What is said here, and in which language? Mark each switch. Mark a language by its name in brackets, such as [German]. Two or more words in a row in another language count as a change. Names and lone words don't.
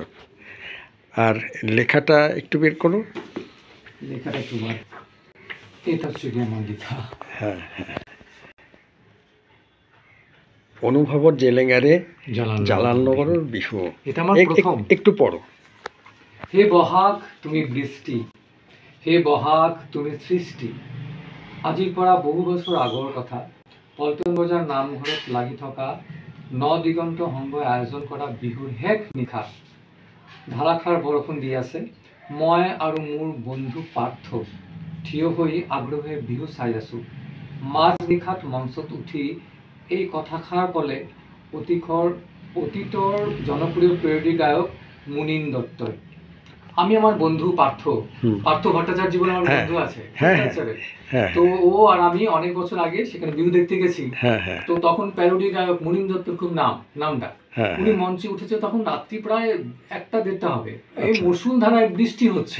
[Bangla] আর লেখাটা একটু বের করো। লেখাটা একটু বার, এটা হচ্ছে গিয়ে আমার লেখা। হ্যাঁ, হ্যাঁ। অনুভবর জেলেঙ্গারে জালালনগরের বিহু। এটা আমার প্রথম। একটু পড়ো। [Assamese] হে বহাগ তুমি বৃষ্টি, হে বহাগ তুমি সৃষ্টি, আজিৰ পৰা বহু বছৰ আগৰ কথা, পল্টন বজাৰ নামঘৰত লাগি থকা দিগন্ত সংঘই আয়োজন কৰা বিহুৰ শেষ নিশা ধাৰাসাৰ বৰষুণ দি আছে। মই আৰু মোৰ বন্ধু পাৰ্থ থিয় হৈ আগ্ৰহে বিহু চাই আছোঁ। মাজ নিশাত মঞ্চত উঠি এই কথাষাৰ ক'লে অতীতৰ জনপ্ৰিয় পেৰডি গায়ক মুনীন দত্তই। [Bangla] আমি আমার বন্ধু পার্থ হুম। পার্থ ভট্টাচার্য বলে আমার হ্যাঁ। বন্ধু আছে হ্যাঁ, হ্যাঁ। ভট্টাচার্যের। হ্যাঁ, তো ও আর আমি অনেক বছর আগে সেখানে বিহু দেখতে গেছি। হ্যাঁ, হ্যাঁ, তো তখন প্যারোডি গায়ক মুনীন দত্তর খুব নামডাক। হ্যাঁ, উনি হ্যাঁ। মঞ্চে উঠেছে তখন রাত্রি প্রায় 1টা-1:30 হবে, এই আচ্ছা। মুষলধারায় বৃষ্টি হচ্ছে।